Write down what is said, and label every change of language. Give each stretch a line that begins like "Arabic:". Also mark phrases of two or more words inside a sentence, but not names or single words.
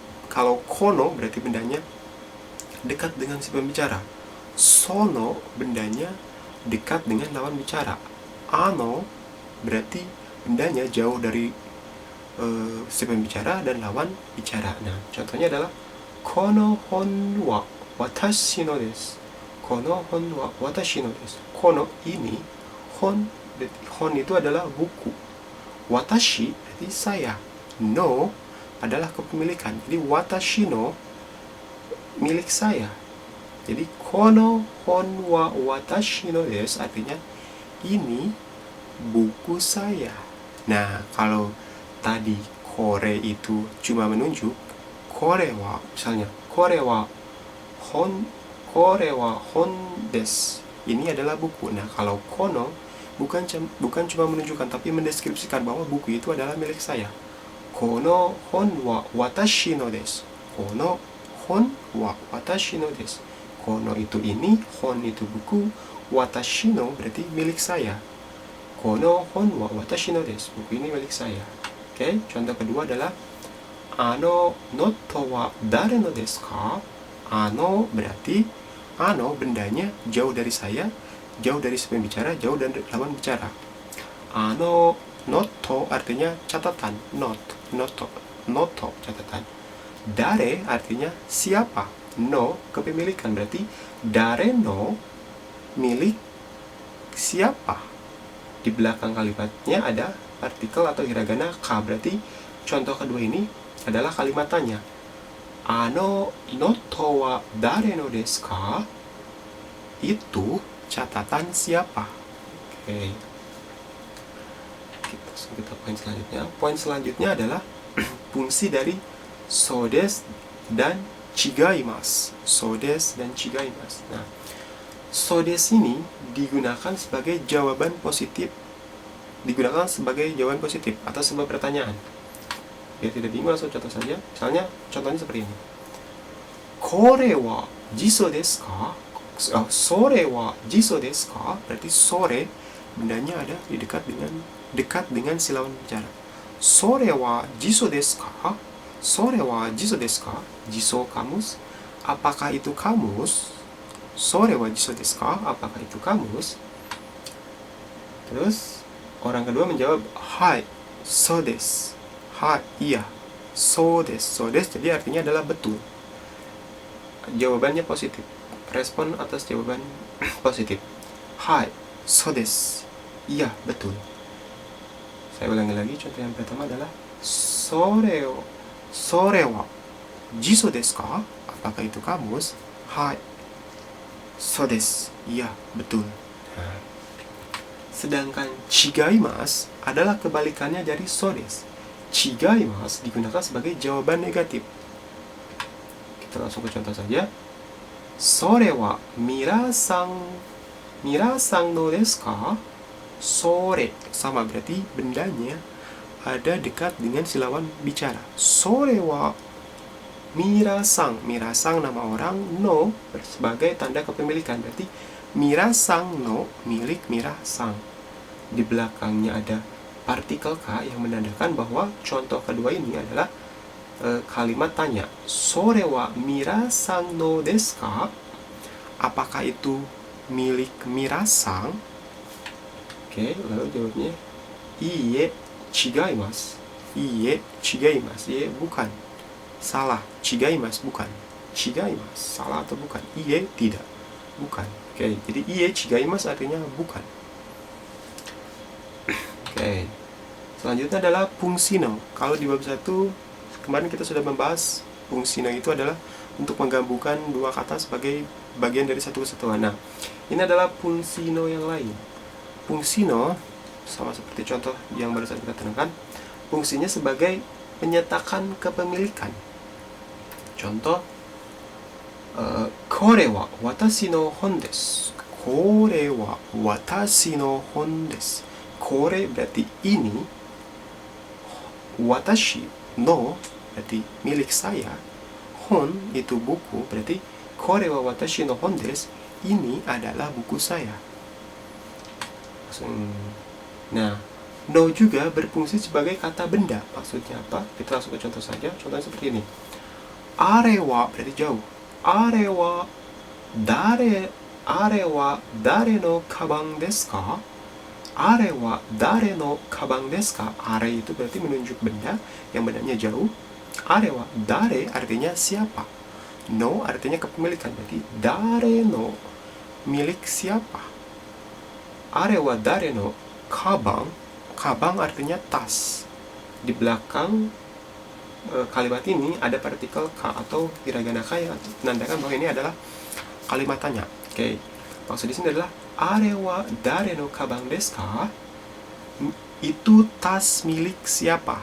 Indonesian: Kalau kono berarti bendanya dekat dengan si pembicara. Sono bendanya dekat dengan lawan bicara. Ano berarti bendanya jauh dari si pembicara dan lawan bicara. Nah, contohnya adalah
Japanese: この本は私のです. この本は私のです.
Indonesian: Kono ini, hon itu adalah buku. Watashi berarti saya. No adalah kepemilikan. Jadi
Japanese: 私の
Indonesian: milik saya.
Japanese: Jadi この本は私のです
Indonesian: artinya ini buku saya. Nah, kalau tadi kore itu cuma menunjuk,
Japanese: これは misalnya これは本です.
Indonesian: Ini adalah buku. Nah, kalau kono bukan cuma menunjukkan tapi mendeskripsikan bahwa buku itu adalah milik saya.
Japanese: この本は私のです. この本は私のです.
Indonesian: Kono itu ini, hon itu buku,
Japanese: 私の
Indonesian: berarti milik saya.
Japanese: この本は私のです.
Indonesian: Buku ini milik saya. Oke, contoh kedua adalah
Japanese: あのノートは誰のですか?
Indonesian: Ano berarti ano bendanya jauh dari saya, jauh dari si pembicara, jauh dari lawan bicara.
Japanese: あのノート
Indonesian: artinya catatan, noto catatan. Dare artinya siapa, no kepemilikan, berarti
Japanese: 誰の
Indonesian: milik siapa. Di belakang kalimatnya ada partikel atau hiragana ka, berarti contoh kedua ini adalah kalimat tanya.
Japanese: あのノートは誰のですか?
Indonesian: Itu catatan siapa. Oke. Kita poin selanjutnya. Poin selanjutnya adalah fungsi dari
Japanese: そうです
Indonesian: dan chigaimasu.
Japanese: そうです dan chigaimasu.
Indonesian: Nah,
Japanese: そうです
Indonesian: ini digunakan sebagai jawaban positif. Digunakan sebagai jawaban positif atau sebuah pertanyaan. Biar tidak bingung, langsung contoh saja. Misalnya, contohnya seperti ini.
Japanese: これは辞書ですか? それは辞書ですか?
Indonesian: Berarti sore bendanya ada di dekat dengan si lawan bicara.
Japanese: それは辞書ですか？それは辞書ですか? Sore wa jiso desu ka?
Indonesian: Jiso kamus. Apakah itu kamus?
Japanese: それは辞書ですか?
Indonesian: Apakah itu kamus? Terus orang kedua menjawab, hai,
Japanese: そうです. Hai, iya, そうです. そうです
Indonesian: jadi artinya adalah betul. Jawabannya positif. Respon atas jawaban positif.
Japanese: はい、そうです.
Indonesian: Iya, betul. Saya ulangi lagi, contoh yang pertama adalah
Japanese: それは辞書ですか?
Indonesian: Apakah itu kamus?
Japanese: はい、そうです.
Indonesian: Iya, betul. Sedangkan chigaimasu adalah kebalikannya dari
Japanese: そうです.
Indonesian: Chigaimasu digunakan sebagai jawaban negatif. Kita langsung ke contoh saja.
Japanese: それはミラさんのですか?
Indonesian: Sore sama berarti bendanya ada dekat dengan si lawan bicara.
Japanese: それはミラさん
Indonesian: nama orang, no sebagai tanda kepemilikan, berarti
Japanese: ミラさんの
Indonesian: milik mirasang. Di belakangnya ada partikel ka yang menandakan bahwa contoh kedua ini adalah kalimat tanya.
Japanese: それはミラさんのですか?
Indonesian: Apakah itu milik mirasang? Oke, lalu jawabnya
Japanese: いいえ、違います. いいえ、違います.
Indonesian: Iie bukan. Salah. Chigaimasu bukan. Chigaimasu salah atau bukan? Iie tidak. Bukan. Oke, jadi
Japanese: いいえ、違います
Indonesian: artinya bukan. Oke. Selanjutnya adalah fungsino. Kalau di bab 1 kemarin kita sudah membahas fungsino itu adalah untuk menggabungkan dua kata sebagai bagian dari satu kesatuan. Nah, ini adalah fungsino yang lain. Fungsino sama seperti contoh yang barusan kita terangkan, fungsinya sebagai menyatakan kepemilikan. Contoh,
Japanese: これは私の本です. これは私の本です. kore
Indonesian: berarti ini,
Japanese: 私の
Indonesian: berarti milik saya,
Japanese: hon
Indonesian: itu buku, berarti
Japanese: これは私の本です,
Indonesian: ini adalah buku saya. Nah, no juga berfungsi sebagai kata benda. Maksudnya apa? Kita langsung ke contoh saja. Contohnya seperti ini.
Japanese: あれは
Indonesian: berarti jauh.
Japanese: あれは誰のかばんですか? あれは誰のかばんですか?
Indonesian: Are itu berarti menunjuk benda yang bendanya jauh.
Japanese: あれは誰
Indonesian: artinya siapa. No artinya kepemilikan, berarti
Japanese: 誰の
Indonesian: milik siapa.
Japanese: あれは誰のかばん.
Indonesian: Kabang artinya tas. Di belakang kalimat ini ada partikel ka atau hiragana ka yang menandakan bahwa ini adalah kalimat tanya. Oke. Maksud di sini adalah
Japanese: あれは誰のかばんですか?
Indonesian: Itu tas milik siapa.